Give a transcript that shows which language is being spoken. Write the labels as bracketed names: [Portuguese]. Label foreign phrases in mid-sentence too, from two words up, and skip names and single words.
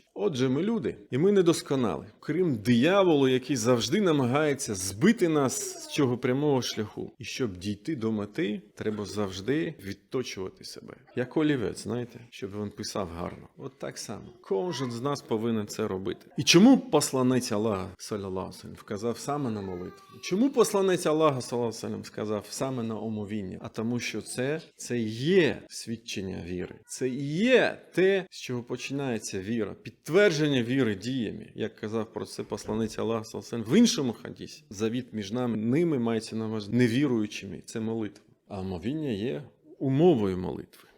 [Ukrainian] Отже, ми люди, і ми недосконалі. Крім дияволу, який завжди намагається збити нас з цього прямого шляху. І щоб дійти до мети, треба завжди відточувати себе. Як олівець, знаєте, щоб він писав гарно. От так само. Кожен з нас повинен це робити. І чому посланець Аллаха, [Arabic] صلى الله عليه وسلم, [Ukrainian] вказав саме на молитву? Чому посланець Аллаха, [Arabic] صلى الله عليه وسلم, [Ukrainian] сказав саме на омовіння? А тому, що це є свідчення віри. Це є те, з чого починається віра. Підтвердження віри діями, як казав про це посланець Аллаха, [Arabic] صلى الله عليه وسلم, [Ukrainian] в іншому хадісі. Завіт між ними мається на увазі невіруючими. Це молитва. А омовіння є умовою молитви.